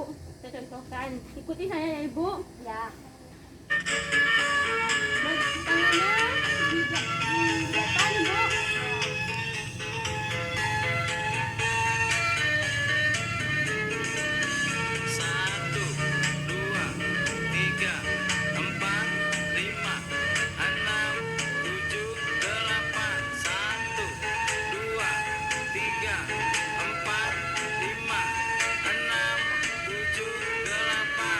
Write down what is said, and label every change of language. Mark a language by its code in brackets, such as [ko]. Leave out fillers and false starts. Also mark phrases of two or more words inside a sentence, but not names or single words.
[id] Kita contohkan. Ikuti saya ya Ibu. Ya. Tangannya di depan Ibu. Satu, dua, tiga, empat, lima, enam, tujuh, delapan. Satu, dua, tiga, empat, lima, enam, tujuh, delapan.